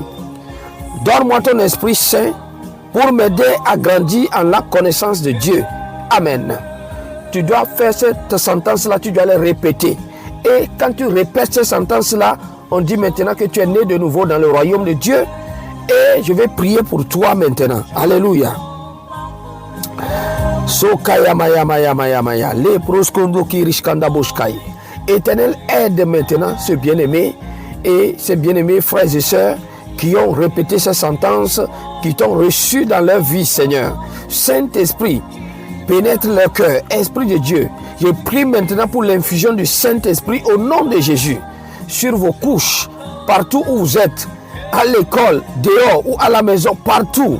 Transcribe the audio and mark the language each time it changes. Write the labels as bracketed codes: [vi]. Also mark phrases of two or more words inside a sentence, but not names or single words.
[fr] Donne-moi ton Esprit Saint pour m'aider à grandir en la connaissance de Dieu. Amen. Tu dois faire cette sentence-là, tu dois les répéter. Et quand tu répètes cette sentence-là, on dit maintenant que tu es né de nouveau dans le royaume de Dieu. Et je vais prier pour toi maintenant. Alléluia. Sokaya maya maya maya maya. Le proskondo kirishkanda boshkai. Éternel, aide maintenant ce bien-aimé et ces bien-aimés frères et sœurs qui ont répété ces sentences, qui t'ont reçu dans leur vie, Seigneur. Saint-Esprit, pénètre leur cœur. Esprit de Dieu, je prie maintenant pour l'infusion du Saint-Esprit au nom de Jésus, sur vos couches, partout où vous êtes, à l'école, dehors ou à la maison, partout.